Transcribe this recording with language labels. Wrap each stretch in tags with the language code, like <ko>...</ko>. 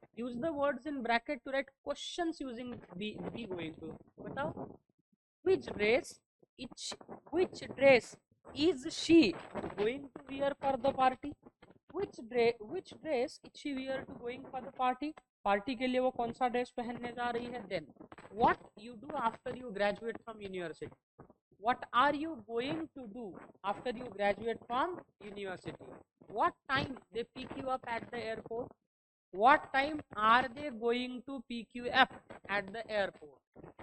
<en>Use the words in bracket to write questions using be going to.</en> <hi>बताओ.</hi> <en>Which dress is she going to wear for the party? Which dress is she wear to going for the party?</en> <hi>Party के लिए वो कौन सा dress पहनने जा रही है?</hi> <en>Then what you do after you graduate from university? What are you going to do after you graduate from university? What time they pick you up at the airport? What time are they going to pick you up at the airport?</en>